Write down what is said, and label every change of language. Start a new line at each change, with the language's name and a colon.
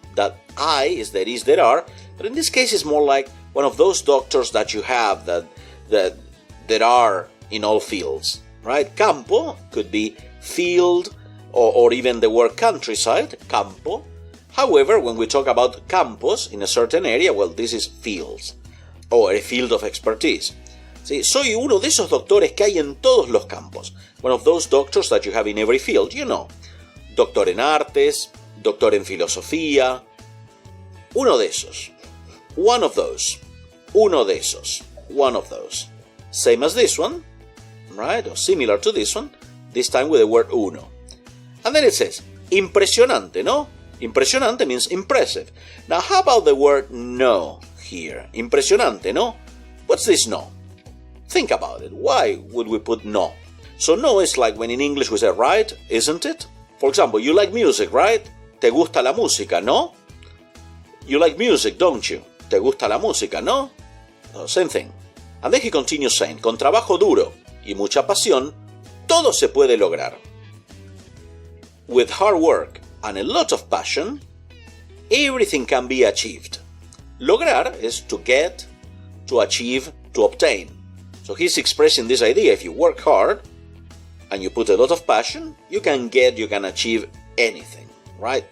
English: That I is there is, there are, but in this case it's more like one of those doctors that you have that are in all fields, right? Campo could be field or even the word countryside, campo. However, when we talk about campos in a certain area, well, this is fields or a field of expertise.
Spanish: Sí, soy uno de esos doctores que hay en todos los campos.
English: One of those doctors that you have in every field, you know.
Spanish: Doctor en artes, doctor en filosofía. Uno de esos.
English: One of those.
Spanish: Uno de esos. One of those.
English: Same as this one, right? Or similar to this one, this time with the word uno. And then it says,
Spanish: impresionante, no?
English: Impresionante means impressive. Now, how about the word no here?
Spanish: Impresionante, no?
English: What's this no? Think about it. Why would we put no? So no is like when in English we say right, isn't it? For example, you like music, right?
Spanish: ¿Te gusta la música, no?
English: You like music, don't you?
Spanish: ¿Te gusta la música, no?
English: Same thing. And then he continues saying,
Spanish: con trabajo duro y mucha pasión, todo se puede lograr.
English: With hard work and a lot of passion, everything can be achieved. Lograr is to get, to achieve, to obtain. So he's expressing this idea, if you work hard and you put a lot of passion, you can achieve anything, right?